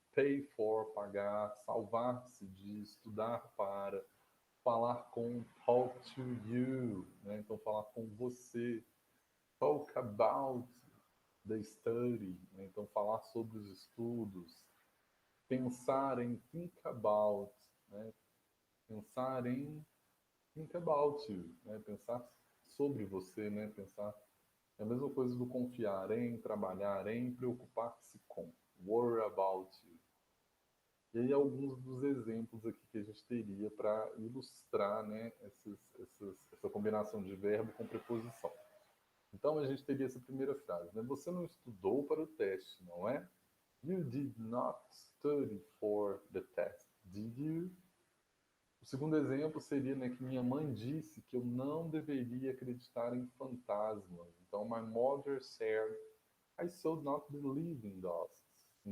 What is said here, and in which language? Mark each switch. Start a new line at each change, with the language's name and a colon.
English: Pay for,
Portuguese: pagar, salvar-se de, estudar para, falar com,
English: talk to you,
Portuguese: né? Então falar com você,
English: talk about the study,
Portuguese: né? Então falar sobre os estudos, pensar em,
English: think about,
Portuguese: né? Pensar em,
English: think about you,
Portuguese: né? Pensar sobre você, né? Pensar é a mesma coisa do confiar em, trabalhar em, preocupar-se com,
English: worry about you.
Portuguese: E aí alguns dos exemplos aqui que a gente teria para ilustrar, né, essa combinação de verbo com preposição. Então a gente teria essa primeira frase, né? Você não estudou para o teste, não é?
English: You did not study for the test, did you?
Portuguese: O segundo exemplo seria, né, que minha mãe disse que eu não deveria acreditar em fantasmas.
English: Então, my mother said I should not believe in ghosts.